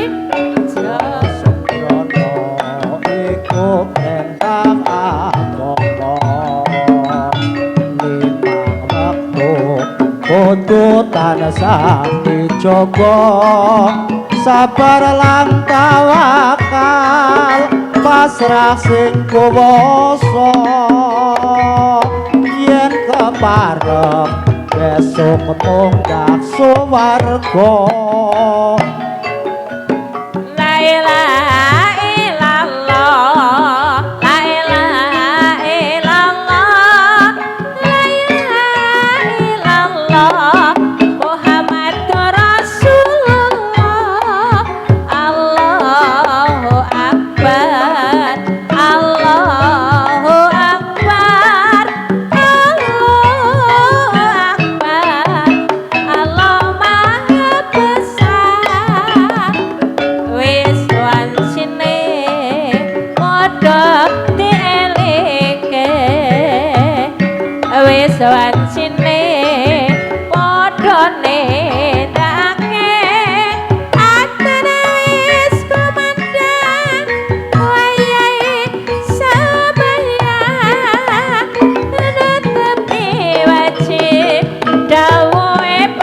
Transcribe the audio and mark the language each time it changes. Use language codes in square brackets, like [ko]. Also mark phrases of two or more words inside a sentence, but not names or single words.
[jv] sembrono iku perintah agama limang wektu kudu tansah dijaga sabar lan tawakal pasrah sing kuwasa yen kepareng besok munggah suwarga [ar] لا إله إلا الله لا إله إلا الله لا إله إلا الله محمد رسول الله الله أكبر الله أكبر Allahu Akbar الله أكبر [id] Allah Maha Besar [jv] wis wancine padha dielingke wis wancine padha nindakake atene wis kumandang wayahe sembahyang netepi wajib dawuhe